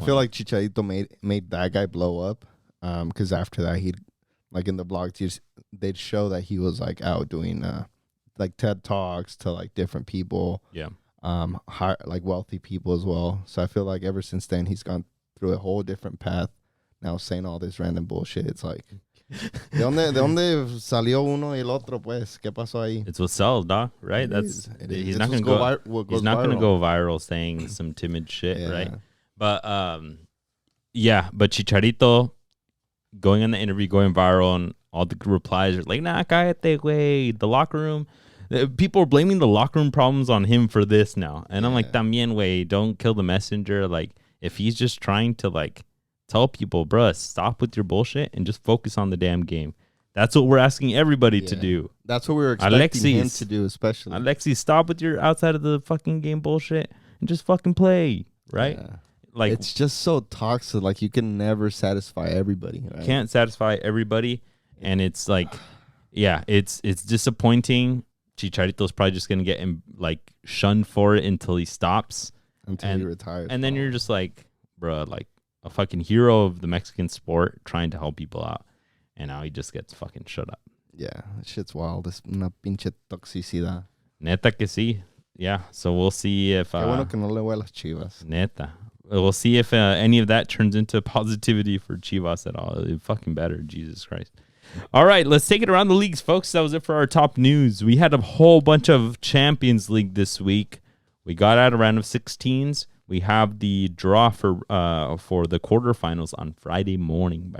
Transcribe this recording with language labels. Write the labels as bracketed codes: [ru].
[en] I feel like Chicharito made that guy blow up because after that, he'd, like in the blogs, they'd show that he was like out doing like TED Talks to like different people. Yeah. Like wealthy people as well. So I feel like ever since then, he's gone through a whole different path. Now saying all this random bullshit. It's like, [es] ¿De dónde salió uno y el otro, pues? ¿Qué pasó ahí? [en] It's what sells, dog, right? He's not going to go viral saying some timid shit, right? But but Chicharito going on the interview, going viral, and all the replies are like, nah, [es] cállate, güey. [en] The locker room, people are blaming the locker room problems on him for this now. And I'm like, [es] también, güey, [en] don't kill the messenger. Like, if he's just trying to, like, tell people, bruh, stop with your bullshit and just focus on the damn game. That's what we're asking everybody to do. That's what we were expecting him to do, especially. Alexis, stop with your outside of the fucking game bullshit and just fucking play, right? Yeah. Like, it's just so toxic. Like, you can never satisfy everybody. Right? Can't satisfy everybody, and it's like, it's disappointing. Chicharito's probably just gonna get like shunned for it until he stops, until he retires, and then you're just like, bruh, like a fucking hero of the Mexican sport trying to help people out. And now he just gets fucking shut up. Yeah, that shit's wild. [es] Es una pinche toxicidad. Neta que sí. [en] Yeah, so we'll see if... [es] Qué bueno que no le voy a las Chivas. Neta. [en] We'll see if any of that turns into positivity for Chivas at all. It fucking better, Jesus Christ. All right, let's take it around the leagues, folks. That was it for our top news. We had a whole bunch of Champions League this week. We got out a round of 16s. We have the draw for the quarterfinals on Friday morning.